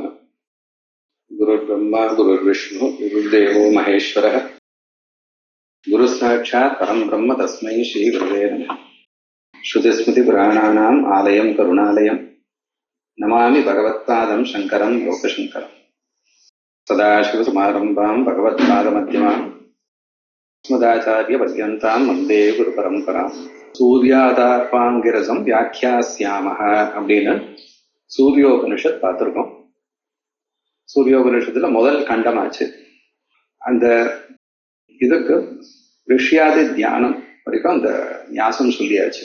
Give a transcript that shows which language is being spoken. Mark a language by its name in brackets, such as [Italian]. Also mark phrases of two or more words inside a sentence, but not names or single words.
[Sanskrit] गुरुर्ब्रह्मा गुरुर्विष्णु गुरुर्देवो महेश्वरः गुरुसाक्षात् परं ब्रह्म तस्मै श्री गुरुवे नमः. श्रुतिस्मृतिपुराणानाम् आलयं करुणालयं नमामि भगवत्पादं शङ्करं लोकशङ्करम्. सदाशिवसमारम्भां भगवत्पादमध्यमाम् अस्मदाचार्यपर्यन्तां वन्दे गुरुपरम्पराम्. सूर्याथर्वाङ्गिरसं व्याख्यास्यामः [Tamil] அப்படின்னு சூரியோபனிஷத் பார்த்திருக்கோம். சூரியோபனிஷத்துல முதல் கண்டமாச்சு. அந்த இதுக்கு ரிஷ்யாதி தியானம் வரைக்கும் அந்த ஞாசம் சொல்லியாச்சு.